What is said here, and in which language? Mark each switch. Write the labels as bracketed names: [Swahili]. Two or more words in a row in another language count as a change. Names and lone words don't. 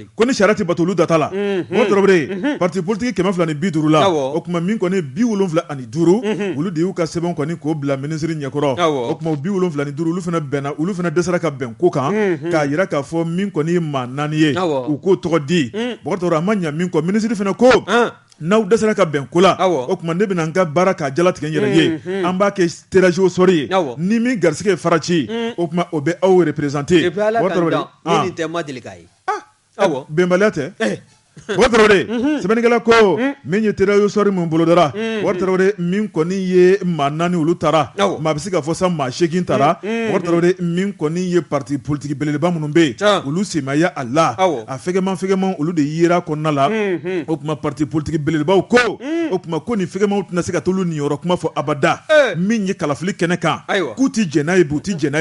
[Bambara] ko ni sariya tɛ bato olu data la o tɔrɔbere [French] parti politique [Bambara] 250 la o tuma min kɔni 75 olu de y'u ka sɛbɛn kɔni k'o bila ministre ɲɛkɔrɔ o tuma 75 olu fana bɛnna olu fana dɛsɛra ka bɛn ko kan k'a yira k'a fɔ min kɔni ye maa 4 ye u k'o tɔgɔ di bɔgɔtɔrɔ a ma ɲɛ min kɔ ministre fana ko n'aw dɛsɛra ka bɛn ko la o tuma ne bɛna n ka baara k'a jalatigɛ n yɛrɛ ye an b'a kɛ [French] tirage au sort [Bambara] ye ni min garisɛgɛ ye fara ci o tuma o bɛ aw représenter ni tɛ ma deli k'a ye bɛnbaliya tɛ Bɔkari sɛbɛnnikɛla ko min ye [French] tirage au sort [Bambara] min bolodara Bɔkari min kɔni ye maa 4 olu taara maa bɛ se ka fɔ sa maa 8 taara Bɔkari min kɔni ye [French] parti politique [Bambara] belebeleba minnu bɛ yen olu senmaya a la a fɛgɛman olu de yera kɔnɔna la o tuma [French] parti politique [Bambara] belebelebaw ko o tuma ko ni fɛgɛmanw tɛna se ka t'olu niyɔrɔ kuma fɔ abada min ye kalafili kɛnɛ kan k'u ti jɛn n'a ye bi u ti jɛn n'a